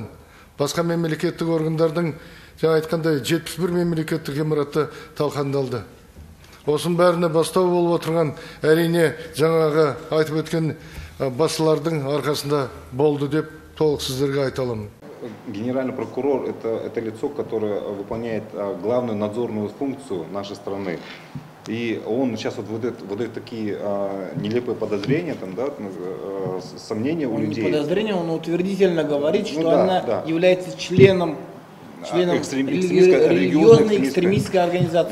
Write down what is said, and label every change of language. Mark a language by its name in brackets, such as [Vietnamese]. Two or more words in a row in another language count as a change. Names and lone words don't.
[Kazakh] Басқа мемлекеттік органдардың жаңа айтқандай 71 мемлекеттік ғимараты талқандалды. Осының бәріне бастау болып отырған әрине жаңағы айтып өткен басшылардың арқасында болды деп толық сіздерге айта аламын. [Russian] Генеральный прокурор – это лицо, которое выполняет главную надзорную функцию нашей страны. И он сейчас вот такие нелепые подозрения, там, да, сомнения у людей. Не подозрения, он утвердительно говорит, что она является членом религиозной экстремистской организации.